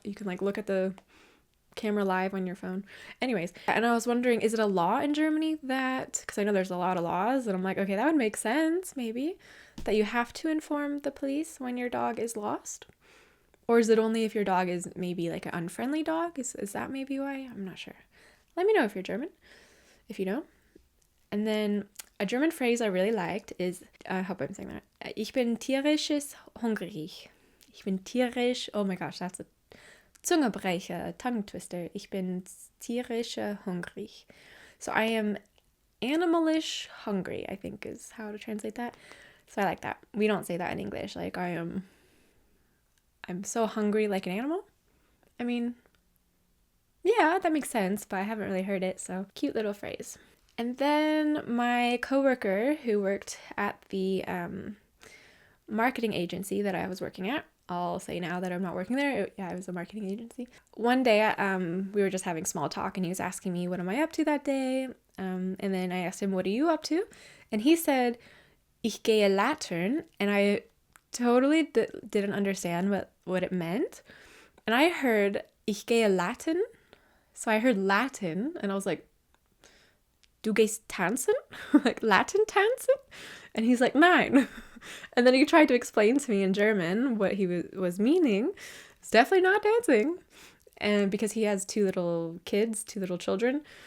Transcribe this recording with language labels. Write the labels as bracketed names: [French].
[English] You can like look at the camera live on your phone. Anyways, and I was wondering, is it a law in Germany that, because I know there's a lot of laws, and I'm like, okay, that would make sense maybe, that you have to inform the police when your dog is lost? Or is it only if your dog is maybe like an unfriendly dog? Is that maybe why? I'm not sure. Let me know if you're German, if you know. And then a German phrase I really liked is, I hope I'm saying that. [German] Ich bin tierisch hungrig. Ich bin tierisch, [English] oh my gosh, that's a [German] Zungebrecher, [English] a tongue twister. [German] Ich bin tierisch hungrig. [English] So I am animalish hungry, I think is how to translate that. So I like that. We don't say that in English. Like I'm so hungry like an animal. I mean, yeah, that makes sense, but I haven't really heard it, so cute little phrase. And then my coworker who worked at the marketing agency that I was working at, I'll say now that I'm not working there. Yeah, it was a marketing agency. One day we were just having small talk and he was asking me, what am I up to that day? And then I asked him, what are you up to? And he said, [German] ich gehe latern. [English] And I totally didn't understand what it meant. And I heard, [German] ich gehe Latin. [English] So I heard Latin and I was like, [German] du gehst tanzen? [English] Like Latin tanzen? And he's like, nein. And then he tried to explain to me in German what he was meaning. It's definitely not dancing. And because he has two little children.